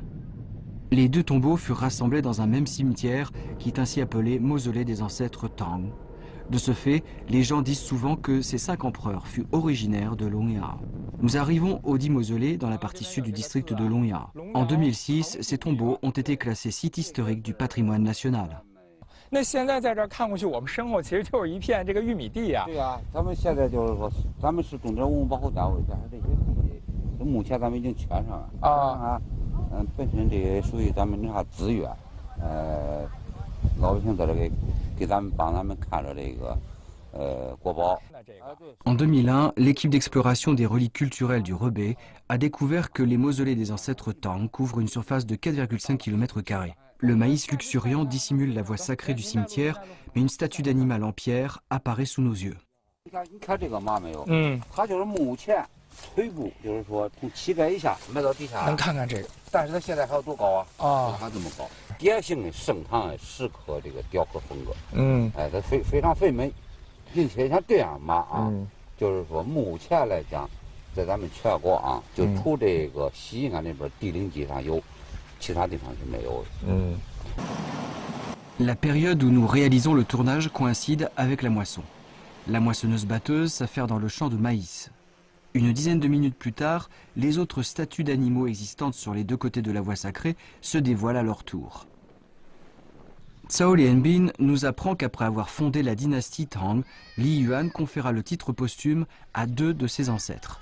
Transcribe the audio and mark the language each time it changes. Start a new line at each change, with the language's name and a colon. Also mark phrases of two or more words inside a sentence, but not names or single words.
French: Les deux tombeaux furent rassemblés dans un même cimetière qui est ainsi appelé mausolée des ancêtres Tang. De ce fait, les gens disent souvent que ces 5 empereurs furent originaires de Longya. Nous arrivons au dit mausolée dans la partie sud du district de Longya. En 2006, ces tombeaux ont été classés site historique du patrimoine national.
Chinese: 那现在在这儿看过去，我们身后其实就是一片这个玉米地呀。对呀，咱们现在就是说，咱们是重点文物保护单位，但是这些地，目前咱们已经圈上了。啊。本身这也属于咱们那啥资源，老百姓在这给咱们帮咱们看着这个国宝。
French: En 2001, l'équipe d'exploration des reliques culturelles du Rebais a découvert que les mausolées des ancêtres Tang couvrent une surface de 4,5 km². Le maïs luxuriant dissimule la voie sacrée du cimetière, mais une statue d'animal en pierre apparaît sous nos yeux.
Chinese: 你看这个嘛没有？它就是目前。腿部就是说从膝盖以下埋到底下，能看看这个，但是它现在还有多高啊？还这么高。典型的盛唐石刻这个雕刻风格，它非常肥美，并且像这样马就是说目前来讲，在咱们全国就除这个西安那边地灵记上有，其他地方是没有的。
French: La période où nous réalisons le tournage coïncide avec la moisson. La moissonneuse-batteuse s'affaire dans le champ de maïs. Une dizaine de minutes plus tard, les autres statues d'animaux existantes sur les deux côtés de la voie sacrée se dévoilent à leur tour. Cao Lianbin nous apprend qu'après avoir fondé la dynastie Tang, Li Yuan conféra le titre posthume à 2 de ses ancêtres.